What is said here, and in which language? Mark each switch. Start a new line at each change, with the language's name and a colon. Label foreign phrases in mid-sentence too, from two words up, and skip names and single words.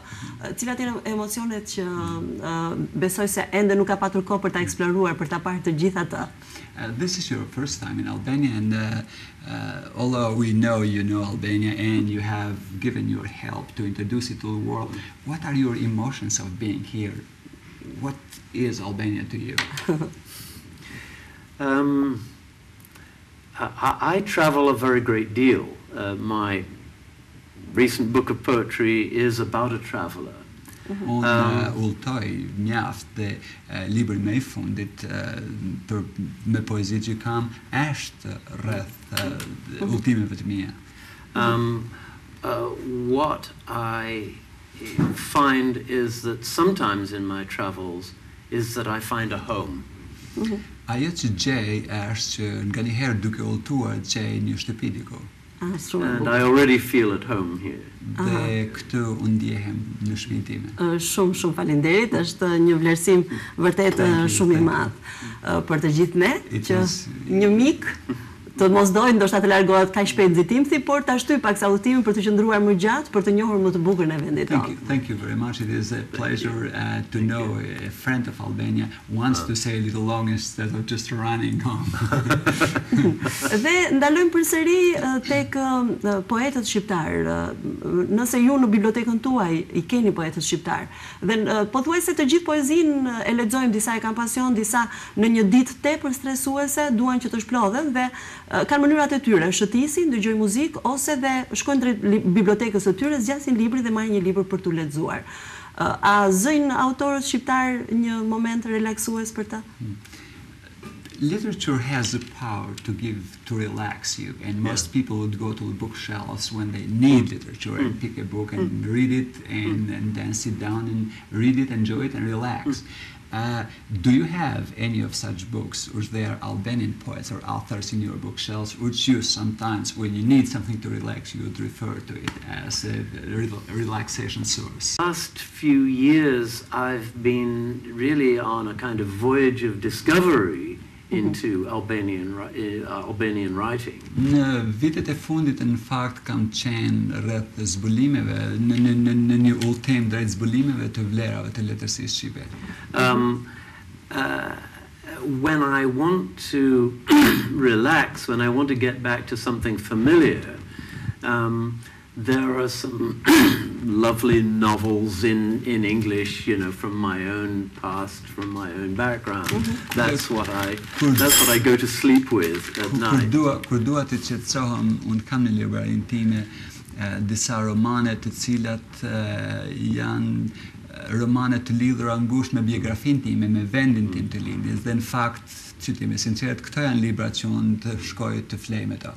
Albanian: Cilat janë emocionet që besoj se ende nuk ka patur kohë për ta eksploruar, për ta parë të gjitha atë.
English: This is your first time in Albania, and although we know you know Albania and you have given your help to introduce it to the world, what are your emotions of being here? What is Albania to you? I travel a very great deal. My recent book of poetry is about a traveler.
Albanian: Unë udhtoj mjaft dhe libri më I fundit me poezi që kam është rreth udhimeve të mia.
English: What I find is that sometimes in my travels is that I find a home.
Albanian: Ajo që gjej është që nga njëherë duke udhëtuar gjej një shtëpi diku.
English: And I already feel at home here.
Albanian: Dhe këtu unë ndjehem në shtëpinë time. Shumë faleminderit, është një vlerësim vërtet shumë i madh për të gjithë ne, që një mik të mos dojë ndoshta të largohet kaq shpejt nxitimthi, por ta shtyp pak sa udhëtimin për të qëndruar më gjatë, për të njohur më të bukur në vendin tonë.
English: Thank you very much. It is a pleasure to know a friend of Albania wants to stay a little long instead of just running home.
Albanian: Dhe ndalojmë përsëri tek poetët shqiptar. Nëse ju në bibliotekën tuaj i keni poetët shqiptar, dhe pothuajse të gjithë poezinë e lexojmë, disa e kanë pasion, disa në një ditë tepër stresuese duan që të shplodhen dhe kanë mënyrat e tyre, shëtisin, dëgjojnë muzikë ose dhe shkojnë drejt bibliotekës së tyre, zgjasin librin dhe marrin një libër për tu lexuar. A zëjnë autorët shqiptar një moment relaksues për ta?
English: Literature has the power to relax you, and most people would go to the bookshelves when they need literature and pick a book and read it and then sit down and read it, enjoy it and relax. Do you have any of such books, or there are Albanian poets or authors in your bookshelves which you sometimes, when you need something to relax, you would refer to it as a relaxation source? Last few years I've been really on a kind of voyage of discovery into Albanian writing.
Albanian: Në vitet e fundit në fakt kam qenë rreth zbulimeve në një udhëtim drejt zbulimeve të vlerave të letërsisë shqipe.
English: When I want to relax, when I want to get back to something familiar, there are some lovely novels in English, from my own past, from my own background. That's what I go to sleep with at night.
Albanian: Kur dua të qetësohem, unë kam në librarinë time disa romane të cilat janë romane të lidhura ngushtë me biografinë time, me vendin tim të lindjes, dhe në fakt, që t'jemi sinqert, këto janë libra që unë të shkoj të flej me to.